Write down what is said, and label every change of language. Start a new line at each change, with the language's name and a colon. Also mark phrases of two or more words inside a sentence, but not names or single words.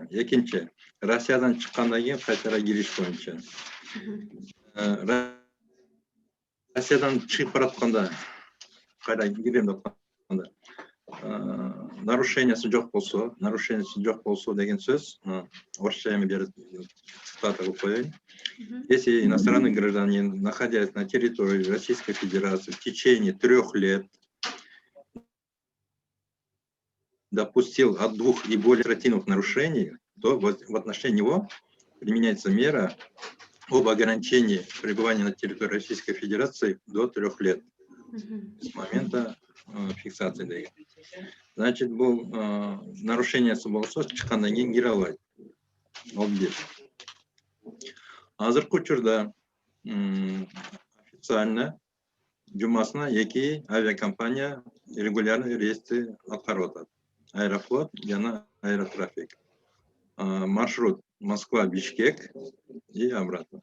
Kyrgyz: Экинчи, Россиядан чыккандан кийин кайтара кириш боюнча. Россиядан чыгып баратканда, кайра кирем деп атканда, нарушениясы жок болсо деген сөз, орусча эми берип цитата кылып коеюн.
Russian: Если иностранный гражданин, находясь на территории Российской Федерации в течение 3 лет, допустил от 2 и более административных нарушений, то в отношении него применяется мера об ограничении пребывания на территории Российской Федерации до 3 лет с момента фиксации. Значит, был нарушение
Kyrgyz: болсо чыккандан кийин кире албайт. Ол бир. Азыркы учурда официально жумасына 2 авиакомпания регулярный рейсти аткарып атат. Аэрофлот жана Аэротрафик.
Russian: Маршрут Москва-Бишкек и обратно.